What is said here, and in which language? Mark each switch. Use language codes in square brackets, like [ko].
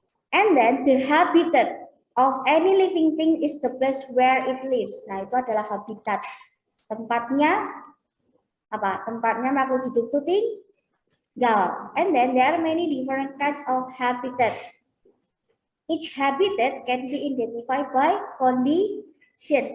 [en] And then the habitat of any living thing is the place where it lives. [id] Nah, itu adalah habitat. Tempatnya apa? Tempatnya makhluk hidup itu tinggal. [en] And then there are many different kinds of habitat. Each habitat can be identified by condition.